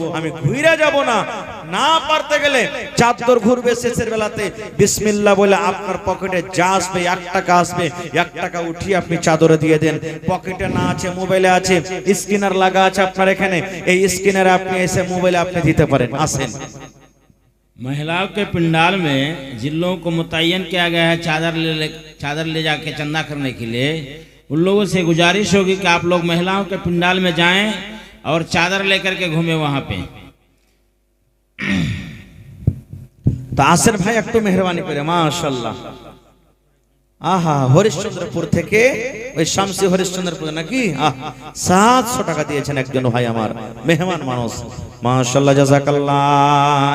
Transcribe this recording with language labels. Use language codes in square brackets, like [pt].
[bn] আমি ঘুরে যাব না। না পারতে গেলে চাদর ঘুরবে, শেষের বেলাতে বিসমিল্লাহ বলে আপনার পকেটে যা আসবে 1 টাকা আসবে, 1 টাকা উঠিয়ে আপনি চাদরে দিয়ে দেন। পকেটে না আছে, মোবাইলে আছে, স্ক্যানার লাগা আছে আপনার এখানে, এই স্ক্যানারে আপনি এসে মোবাইলে আপনি দিতে পারেন। আসেন। [hi] महिलाओं के पंडाल में जिन लोगों को मुतय्यन किया गया है चादर ले जाके चंदा करने के लिए, उन लोगों से गुजारिश होगी कि आप लोग महिलाओं के पंडाल में जाएं और चादर लेकर के घूमें वहां पे। [bn] तो आसेन भाई একটু মেহেরবানি করে, মাশাআল্লাহ। আহা, হরিশ্চন্দ্রপুর থেকে ওই শামসি হরিশ্চন্দ্রপুর নাকি 700 টাকা দিয়েছেন একজন ভাই আমার মেহমান মানুষ, মাশাআল্লাহ, জাযাকাল্লাহ।